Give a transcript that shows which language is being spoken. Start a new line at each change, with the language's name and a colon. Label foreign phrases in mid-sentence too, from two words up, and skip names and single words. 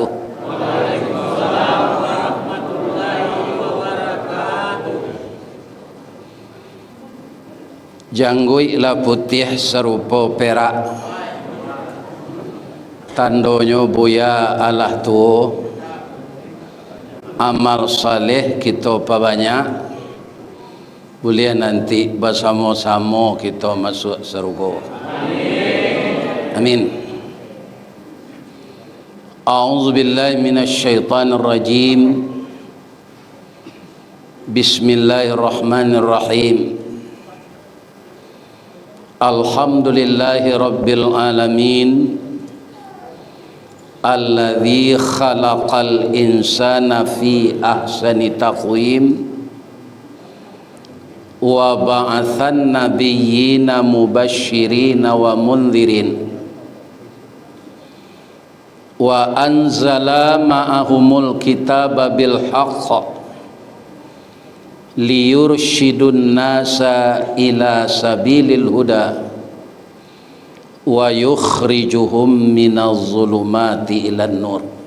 Arabic: وعليكم السلام ورحمة الله وبركاته.
Minangkabau: Janggui la putih serupa perak, tandonyo buya Allah tuo, amal saleh kita banyak.
Indonesian: Boleh nanti bersama-sama kita masuk surga. Amin.
Arabic: أعوذ بالله من الشيطان الرجيم. Bismillahirrahmanirrahim. الحمد لله رب العالمين. الذي خلق الإنسان في أحسن تقويم. وبعث النبيين مبشرين ومنذرين وأنزل معهم الكتاب بالحق ليرشدوا الناس إلى سبيل الهدى ويخرجهم من الظلمات إلى النور.